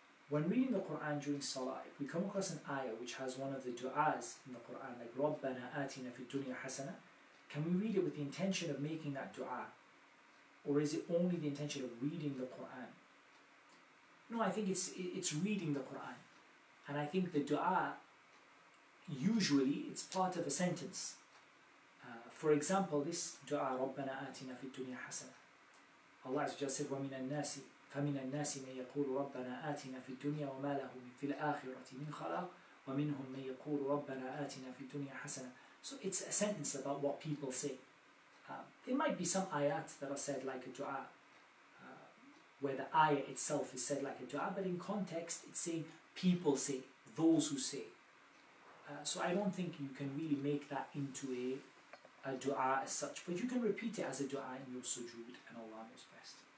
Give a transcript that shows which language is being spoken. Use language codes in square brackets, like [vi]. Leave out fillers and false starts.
[en] When reading the Quran during salah, if we come across an ayah which has one of the du'as in the Quran, like [ar] رَبَّنَا آتِنَا فِي الدُّنْيَا حَسَنَةً, [en] can we read it with the intention of making that du'a? Or is it only the intention of reading the Quran? No, I think it's reading the Quran. And I think the du'a, usually it's part of a sentence. For example, this du'a, [ar] رَبَّنَا آتِنَا فِي الدُّنْيا حَسَنَةً. [en] Allah Azza wa Jalla said, [ar] وَمِنَ النَّاسِ فَمِنَ النَّاسِ مَن يَقُولُ رَبَّنَا آتِنَا فِي الدُّنْيا وَمَا لَهُ فِي الْآخِرَةِ مِنْ خَلَاقٍ وَمِنْهُمْ مَن يَقُولُ رَبَّنَا آتِنَا فِي الدُّنْيا حَسَنَةً. [en] So it's a sentence about what people say. There might be some ayat that are said like a du'a, where the ayah itself is said like a du'a, but in context it's saying people say, those who say. So I don't think you can really make that into a du'a as such, but you can repeat it as a du'a in your sujood, and Allah knows best.